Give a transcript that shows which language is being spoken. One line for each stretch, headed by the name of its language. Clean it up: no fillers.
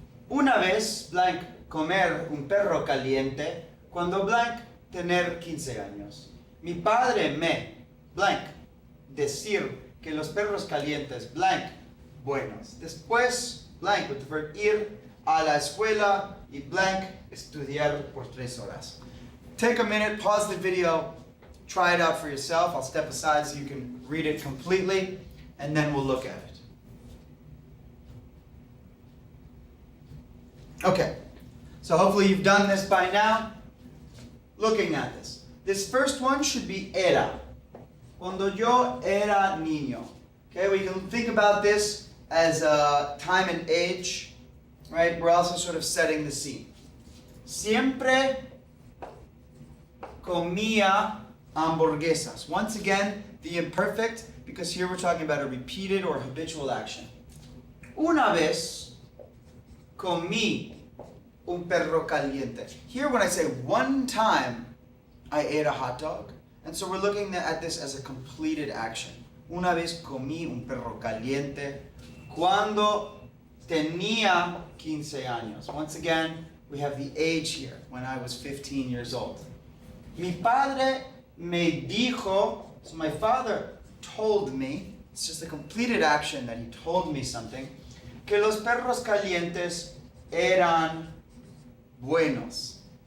Spanish: Una vez, blank, comer un perro caliente, cuando blank, tener 15 años. Mi padre me, blank, decir que los perros calientes, blank, buenos. Después, blank,
English: with the verb
Spanish: ir a la escuela, y blank, estudiar por 3 horas.
English: Take a minute, pause the video, try it out for yourself. I'll step aside so you can read it completely, and then we'll look at it. Okay, so hopefully you've done this by now. Looking at this. This first one should be era.
Spanish: Cuando yo era niño.
English: Okay, we can think about this as time and age, right? We're also sort of setting the scene.
Spanish: Siempre comía hamburguesas.
English: Once again, the imperfect, because here we're talking about a repeated or habitual action.
Spanish: Una vez comí un perro caliente.
English: Here when I say one time, I ate a hot dog. And so we're looking at this as a completed action.
Spanish: Una vez comí un perro caliente cuando tenía 15 años.
English: Once again, we have the age here, when I was 15 years old.
Spanish: Mi padre me dijo,
English: so my father told me, it's just a completed action that he told me something,
Spanish: que los perros calientes eran buenos.